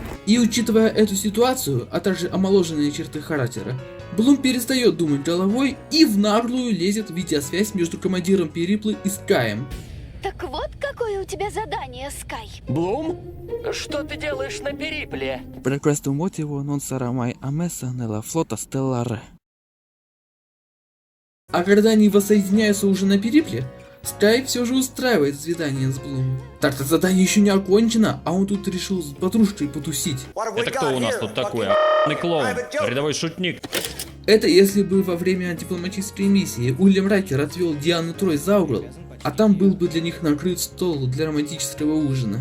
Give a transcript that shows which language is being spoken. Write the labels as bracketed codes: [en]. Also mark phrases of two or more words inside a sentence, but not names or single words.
[ru] И учитывая эту ситуацию, а также омоложенные черты характера, Блум перестает думать головой и в наглую лезет в видеосвязь между командиром Периплы и Скаем. Так вот, какое у тебя задание, Скай. Блум? Что ты делаешь на Перипле? [it] Per questo motivo non sarà mai ammessa nella flotta stellare. [ru] А когда они воссоединяются уже на Перипле, Скай все же устраивает свидание с Блум. Так-то задание еще не окончено, а он тут решил с подружкой потусить. Это кто у нас тут такой? Охуенный клоун, рядовой шутник. Это если бы во время дипломатической миссии Уильям Райкер отвел Диану Трой за угол, а там был бы для них накрыт стол для романтического ужина.